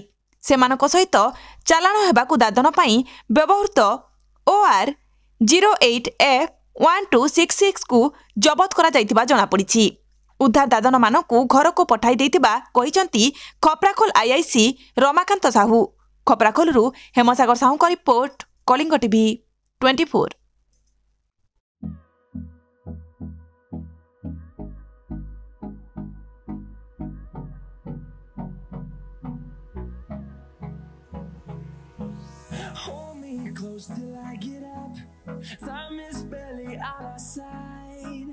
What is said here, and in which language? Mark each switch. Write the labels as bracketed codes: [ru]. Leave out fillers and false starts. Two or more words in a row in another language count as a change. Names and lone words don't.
[or] ସେମାନଙ୍କ ସହିତ ଚାଲାଣ ହେବାକୁ ଦାଦନ ପାଇଁ ବ୍ୟବହୃତ OR 08F1266 କୁ ଜବତ କରାଯାଇଥିବା ଜଣାପଡ଼ିଛି। ଉଦ୍ଧାର ଦାଦନମାନଙ୍କୁ ଘରକୁ ପଠାଇ ଦେଇଥିବା କହିଛନ୍ତି ଖପ୍ରାଖୋଲ IIC ରମାକାନ୍ତ ସାହୁ। ଖପ୍ରାଖୋଲରୁ ହେମସାଗର ସାହୁଙ୍କ ରିପୋର୍ଟ, କଳିଙ୍ଗ ଟିଭି 24। [en] Hold me close till I get up. Time is barely on our side.